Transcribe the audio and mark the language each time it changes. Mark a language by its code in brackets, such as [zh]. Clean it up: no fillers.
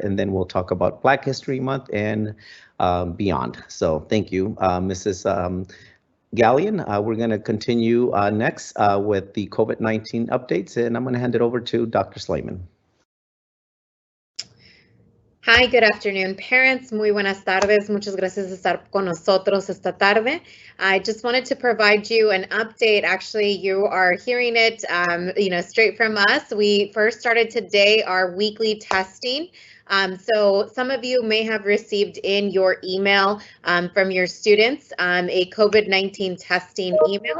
[en] And then we'll talk about Black History Month and beyond. So thank you, Mrs. Gallion. We're going to continue next with the COVID-19 updates, and I'm going to hand it over to Dr. Slayman. Hi, good afternoon, parents. [es] Muy buenas tardes. Muchas gracias por estar con nosotros esta tarde. [en] I just wanted to provide you an update. Actually, you are hearing it, straight from us. We first started today our weekly testing. So some of you may have received in your email from your students a COVID-19 testing email.